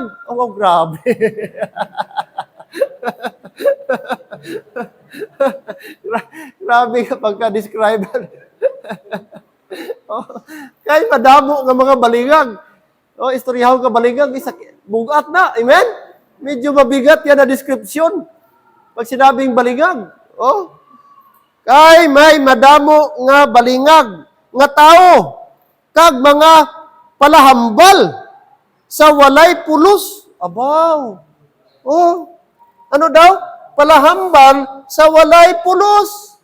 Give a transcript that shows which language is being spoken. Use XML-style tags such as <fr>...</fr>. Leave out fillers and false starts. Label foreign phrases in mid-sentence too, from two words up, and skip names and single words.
<hil>Grabe. Grabe ka pagka-describe. Kay madamo nga mga balingag. O, istoryahan ka balingag, bugat na. Amen?</hil> <tl>Medyo mabigat yan na description. Pag sinabing balingag.</tl> <hil>O, kay may madamo nga balingag nga tao kag mga palahambal sa walay pulos. Abaw. Oh, ano daw? Palahambal sa walay pulos.</hil>